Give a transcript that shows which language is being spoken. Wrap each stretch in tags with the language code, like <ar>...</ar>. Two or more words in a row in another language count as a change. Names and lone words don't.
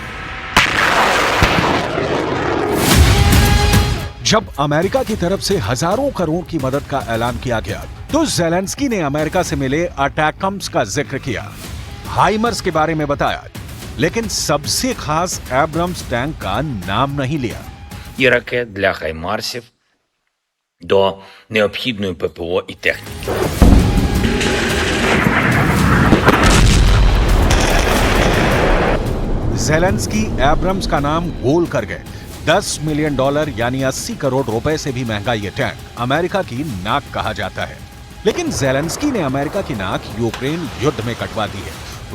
<hi>जब अमेरिका की तरफ से हजारों करोड़ की मदद का ऐलान किया गया तो ज़ेलेंस्की ने अमेरिका से मिले अटैकम्स का जिक्र किया, हाइमर्स के बारे में बताया, लेकिन सबसे खास एब्रम्स टैंक का नाम नहीं लिया।</hi> <uk>І ракет для хаймарсів до необхідної ППО і техніки.</uk> <hi>ज़ेलेंस्की एब्रम्स का नाम गोल कर गए। $10 मिलियन यानी 80 करोड़ रुपए से भी महंगा ये टैंक अमेरिका की नाक कहा जाता है। लेकिन ज़ेलेंस्की ने अमेरिका की नाक यूक्रेन युद्ध में कटवा दी है।</hi>